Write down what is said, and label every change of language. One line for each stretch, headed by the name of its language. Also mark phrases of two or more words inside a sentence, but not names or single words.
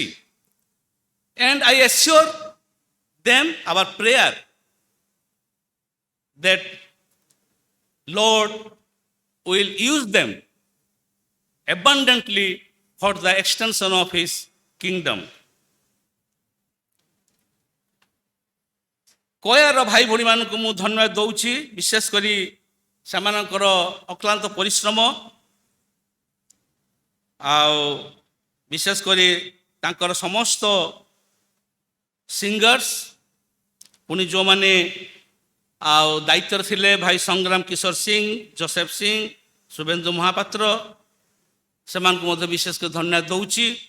English: And I assure them our prayer that Lord will use them abundantly for the extension of His kingdom.
Odia: କୟାର ଭାଇ ଭଉଣୀମାନଙ୍କୁ ମୁଁ ଧନ୍ୟବାଦ ଦେଉଛି, ବିଶେଷ କରି ସେମାନଙ୍କର ଅକ୍ଲାନ୍ତ ପରିଶ୍ରମ ଆଉ ବିଶେଷ କରି ତାଙ୍କର ସମସ୍ତ ସିଙ୍ଗର୍ସ, ପୁଣି ଯେଉଁମାନେ ଆଉ ଦାୟିତ୍ୱରେ ଥିଲେ ଭାଇ ସଂଗ୍ରାମ କିଶୋର ସିଂ, ଜୋସେଫ ସିଂ, ଶୁଭେନ୍ଦୁ ମହାପାତ୍ର, ସେମାନଙ୍କୁ ମଧ୍ୟ ବିଶେଷ କରି ଧନ୍ୟବାଦ ଦେଉଛି।